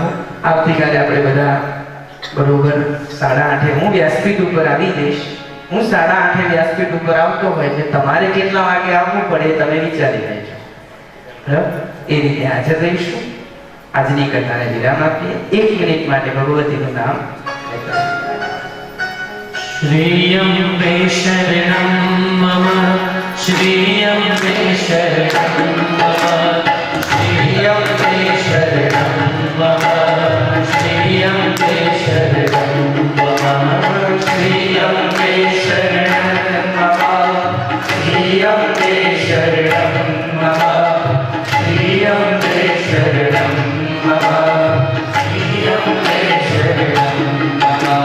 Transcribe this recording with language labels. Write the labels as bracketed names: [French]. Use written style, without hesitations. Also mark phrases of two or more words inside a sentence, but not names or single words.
[Gujarati] આવતીકાલે આપણે બધા બરોબર 8:30 હું વ્યાસપીઠ ઉપર આવી જઈશ. હું 8:30 વ્યાસપીઠ ઉપર આવતો હોય એટલે તમારે કેટલા વાગે આવવું પડે તમે વિચારી લેજો. બરાબર? એ રીતે હાજર રહીશું. આજની કથાને વિરામ આપીએ. 1 મિનિટ માટે ભગવતીનું નામ. [Sanskrit] श्रीयम्बे शरणं मम, श्रीयम्बे शरणं मम, श्रीयम्बे शरणं मम, श्रीयम्बे शरणं मम, श्रीयम्बे शरणं मम, श्रीयम्बे शरणं मम, श्रीयम्बे शरणं मम, श्रीयम्बे शरणं मम.